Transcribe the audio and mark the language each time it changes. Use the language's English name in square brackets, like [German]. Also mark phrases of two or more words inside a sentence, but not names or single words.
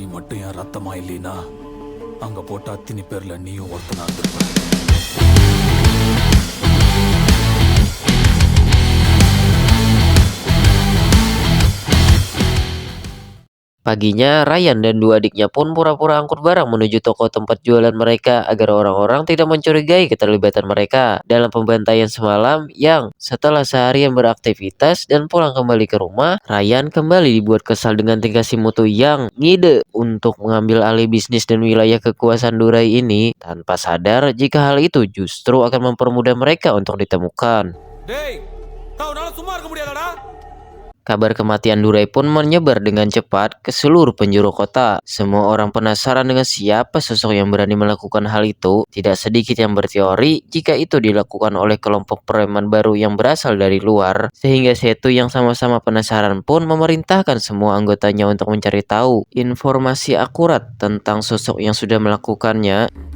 [Tamil] மட்டும் என் ரத்தமா இல்லைனா அங்க போட்ட அத்தினி பேர்ல நீயும் ஒருத்தனா இருந்திருப்ப. [Indonesian] Paginya, Ryan dan dua adiknya pun pura-pura angkut barang menuju toko tempat jualan mereka agar orang-orang tidak mencurigai keterlibatan mereka dalam pembantaian semalam yang setelah seharian beraktivitas dan pulang kembali ke rumah, Ryan kembali dibuat kesal dengan tingkah si Mutu yang ngide untuk mengambil alih bisnis dan wilayah kekuasaan Durai ini tanpa sadar jika hal itu justru akan mempermudah mereka untuk ditemukan. [Tamil] டேய், உன்னால சும்மா இருக்க முடியாதடா? [Indonesian] Kabar kematian Durai pun menyebar dengan cepat ke seluruh penjuru kota. Semua orang penasaran dengan siapa sosok yang berani melakukan hal itu. Tidak sedikit yang berteori jika itu dilakukan oleh kelompok preman baru yang berasal dari luar. Sehingga Setu yang sama-sama penasaran pun memerintahkan semua anggotanya untuk mencari tahu informasi akurat tentang sosok yang sudah melakukannya.